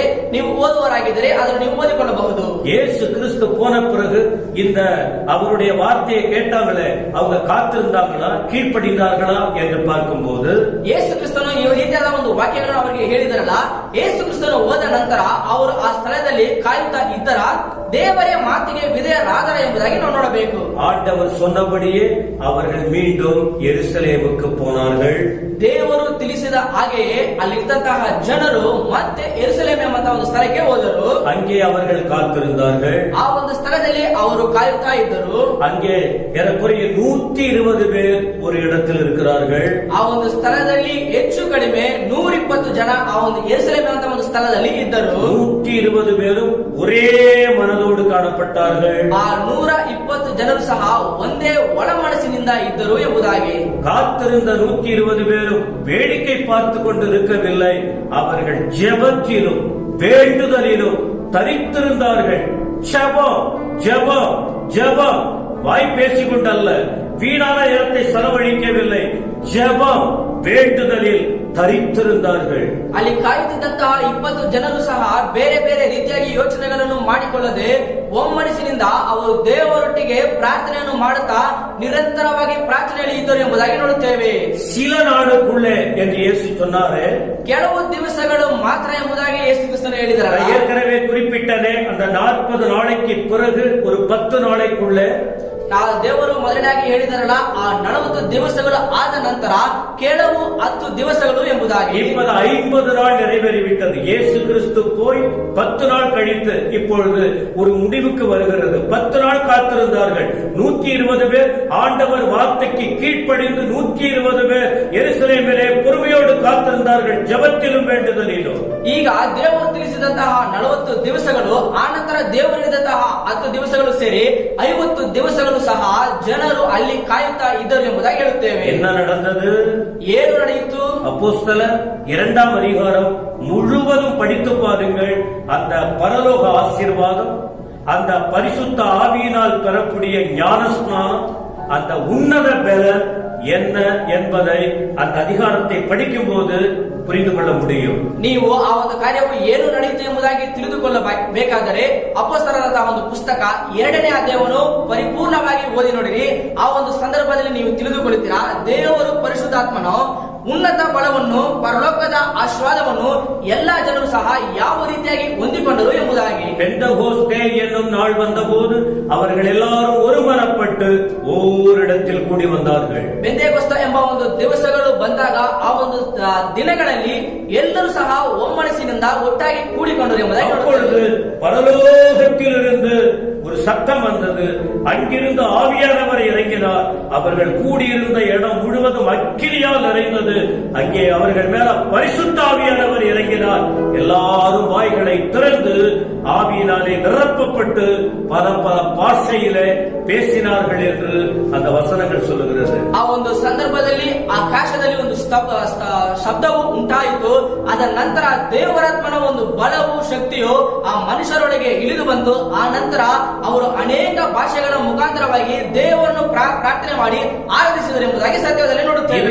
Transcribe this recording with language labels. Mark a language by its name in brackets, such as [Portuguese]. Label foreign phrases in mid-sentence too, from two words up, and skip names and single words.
[Kannada] ನೀವು ಓದುವರಾಗಿದ್ದರೆ ಅದನ್ನು ನೀವು ಓದಿಕೊಳ್ಳಬಹುದು. [Tamil] இயேசு கிறிஸ்து போன பிறகு இந்த அவருடைய வார்த்தையை கேட்டாங்களே, அவங்க காத்திருந்தாங்களா, கீழ்ப்படிந்தார்களா என்று பார்க்கும்போது, [Kannada] ಯೇಸು ಕ್ರಿಸ್ತನು ಈ ರೀತಿಯಾದ ಒಂದು ವಾಕ್ಯಗಳನ್ನು ಅವರಿಗೆ ಹೇಳಿದರಲ್ಲ, ಯೇಸು ಕ್ರಿಸ್ತನು ಹೋದ ನಂತರ ಅವರು ಆ ಸ್ಥಳದಲ್ಲಿ ಕಾಯುತ್ತಾ ಇದ್ದರ, ದೇವರ ಮಾತಿಗೆ ವಿಧೇಯರಾದರ ಎಂಬುದಾಗಿ ನಾವು ನೋಡಬೇಕು. [Tamil] ஆண்டவர் சொன்னபடியே அவர்கள் மீண்டும் எருசலேமுக்கு போனார்கள். [Kannada] ದೇವರು ತಿಳಿಸಿದ ಹಾಗೆಯೇ ಅಲ್ಲಿದ್ದಂತಹ ಜನರು ಮತ್ತೆ ಯೆರೂಸಲೇಮ್ ಎಂಬಂತಹ ಒಂದು ಸ್ಥಳಕ್ಕೆ ಹೋದರು. [Tamil] அங்கே அவர்கள் காத்திருந்தார்கள். [Kannada] ಆ ಒಂದು ಸ್ಥಳದಲ್ಲಿ ಅವರು ಕಾಯುತ್ತಾ ಇದ್ದರು. [Tamil] அங்கே ஏறக்குறைய 120 பேர் ஒரு இடத்தில் இருக்கிறார்கள். [Kannada] ಆ ಒಂದು ಸ್ಥಳದಲ್ಲಿ ಹೆಚ್ಚು ಕಡಿಮೆ 120 ಜನ ಆ ಒಂದು ಯೆರೂಸಲೇಮ್ ಅಂತ ಒಂದು ಸ್ಥಳದಲ್ಲಿ ಇದ್ದರು. [Tamil] 120 பேரும் ஒரே மனதோடு காணப்பட்டார்கள். [Kannada] ಆ 120 ಜನರು ಸಹ ಒಂದೇ ಒಳ ಮನಸ್ಸಿನಿಂದ ಇದ್ದರು ಎಂಬುದಾಗಿ. [Tamil] காத்திருந்த 120 பேரும் வேடிக்கை பார்த்து கொண்டிருக்கவில்லை, அவர்கள் ஜெபத்திலும் வேண்டுதலிலும் தரித்திருந்தார்கள். ஜெபம் ஜெபம் ஜெபம், வாய் பேசிக்கொண்டல்ல, வீணான நேரத்தை செலவழிக்கவில்லை, ஜெபம் வேண்டுதலில் தரித்திருந்தார்கள். [Kannada] ಅಲ್ಲಿ ಕಾಯುತ್ತಿದ್ದಂತಹ 20 ಜನರು ಸಹ ಬೇರೆ ಬೇರೆ ರೀತಿಯಾಗಿ ಯೋಚನೆಗಳನ್ನು ಮಾಡಿಕೊಳ್ಳದೆ ಒಮ್ಮನಸ್ಸಿನಿಂದ ಅವರು ದೇವರೊಟ್ಟಿಗೆ ಪ್ರಾರ್ಥನೆಯನ್ನು ಮಾಡುತ್ತಾ ನಿರಂತರವಾಗಿ ಪ್ರಾರ್ಥನೆಯಲ್ಲಿ ಇದ್ದರು ಎಂಬುದಾಗಿ ನೋಡುತ್ತೇವೆ. [Tamil] சில நாளுக்குள்ளே என்று இயேசு சொன்னாரே, [Kannada] ಕೆಲವು ದಿವಸಗಳು ಮಾತ್ರ ಎಂಬುದಾಗಿ ಯೇಸು ಕ್ರಿಸ್ತನು ಹೇಳಿದ್ದಾರೆ. [Tamil] ஏற்கனவே குறிப்பிட்டனே, அந்த 40 நாளைக்கு பிறகு ஒரு 10 நாளைக்குள்ளே [Kannada] ದೇವರು ಮೊದಲನೇಯಾಗಿ ಹೇಳಿದಾರಲ್ಲ, ಆ 40 ದಿವಸಗಳು ಆದ ನಂತರ ಕೆಲವು 10 ದಿವಸಗಳು ಎಂಬುದಾಗಿ. [Tamil] இப்போது 50 நாள் நிறைவேறிவிட்டது. இயேசு கிறிஸ்து போய் 10 நாள் கழித்து இப்பொழுது ஒரு முடிவுக்கு வருகிறது. 10 நாள் காத்திருந்தார்கள். 120 பேர் ஆண்டவர் வார்த்தைக்கு கீழ்ப்படிந்து 120 பேர் எருசலேமிலே பொறுமையோடு காத்திருந்தார்கள், ஜெபத்திலும் வேண்டுதலிலும். [Kannada] ಈಗ ದೇವರು ತಿಳಿಸಿದಂತಹ 40 ದಿವಸಗಳು, ಆ ನಂತರ ದೇವರು ಹೇಳಿದಂತಹ 10 ದಿವಸಗಳು ಸೇರಿ 50 ದಿವಸಗಳು ಸಹ ಜನರು ಅಲ್ಲಿ ಕಾಯುತ್ತಾ ಇದ್ದರು ಎಂಬುದಾಗಿ ಹೇಳುತ್ತೇವೆ. [Tamil] என்ன நடந்தது? [Kannada] ಏನು ನಡೆಯಿತು? [Tamil] அப்போஸ்தலர் 2ஆம் அதிகாரம் முழுவதும் படித்து பாருங்கள். அந்த பரலோக ஆசீர்வாதம், அந்த பரிசுத்த ஆவியினால் பெறக்கூடிய ஞானஸ்நானம், அந்த உன்னத பலன் என்ன என்பதை அந்த அதிகாரத்தை படிக்கும் போது புரிந்து கொள்ள முடியும். [Kannada] ನೀವು ಆ ಒಂದು ಕಾರ್ಯವು ಏನು ನಡೆಯಿತು ಎಂಬುದಾಗಿ ತಿಳಿದುಕೊಳ್ಳಬೇಕಾದರೆ ಅಪೊಸ್ತಲರ ಒಂದು ಪುಸ್ತಕ 2ನೇ ಅಧ್ಯಾಯವನ್ನು ಪರಿಪೂರ್ಣವಾಗಿ ಓದಿ ನೋಡಿರಿ. ಆ ಒಂದು ಸಂದರ್ಭದಲ್ಲಿ ನೀವು ತಿಳಿದುಕೊಳ್ಳುತ್ತೀರಾ, ದೇವರು ಪರಿಶುದ್ಧಾತ್ಮನು ಉನ್ನತ ಬಲವನ್ನು, ಪರಲೋಕದ ಆಶೀರ್ವಾದವನ್ನು ಎಲ್ಲಾ ಜನರು ಸಹ ಯಾವ ರೀತಿಯಾಗಿ ಹೊಂದಿಕೊಂಡರು ಎಂಬುದಾಗಿ. [Tamil] பெந்தகோஸ்தே என்னும் நாள் வந்தபோது அவர்கள் எல்லாரும் ஒருமனப்பட்டு ஓரிடத்தில் கூடி வந்தார்கள். [Kannada] ಬೆಂತೆಕೋಸ್ತ ಎಂಬ ಒಂದು ದಿವಸಗಳು ಬಂದಾಗ ಆ ಒಂದು ದಿನಗಳಲ್ಲಿ ಎಲ್ಲರೂ ಸಹ ಒಮ್ಮನಸ್ಸಿನಿಂದ ಒಟ್ಟಾಗಿ ಕೂಡಿಕೊಂಡರು ಎಂಬುದಾಗಿ [Tamil] அப்பொழுது பரலோகத்திலிருந்து ஒரு சத்தம் வந்தது. அங்கிருந்து ஆவியானவர் இறங்கினார். அவர்கள் கூடியிருந்த இடம் முழுவதும் அக்கினியால் நிறைந்தது. அங்கே அவர்கள் மேல பரிசுத்த ஆவியானவர் இறங்கினார். எல்லாரும் வாய்களை திறந்து ஆவியினாலே நிரப்பப்பட்டு பல பல பாஷையிலே பேசினார்கள் என்று அந்த வசனங்கள் சொல்லுகிறது. [Kannada] ಆ ಒಂದು ಸಂದರ್ಭದಲ್ಲಿ ಆಕಾಶದಲ್ಲಿ ಒಂದು ಶಬ್ದವು ಉಂಟಾಯಿತು. ಅದ ನಂತರ ದೇವರಾತ್ಮನ ಒಂದು ಬಲವು, ಶಕ್ತಿಯು ಆ ಮನುಷ್ಯರೊಳಗೆ ಇಳಿದು ಬಂತು. ಆ ನಂತರ ಅವರು ಅನೇಕ ಭಾಷೆಗಳ ಮುಖಾಂತರವಾಗಿ ದೇವರನ್ನು ಪ್ರಾರ್ಥನೆ ಮಾಡಿ ಆರಾಧಿಸಿದರು ಎಂಬುದಾಗಿ ಸತ್ಯದಲ್ಲಿ ನೋಡುತ್ತೇವೆ.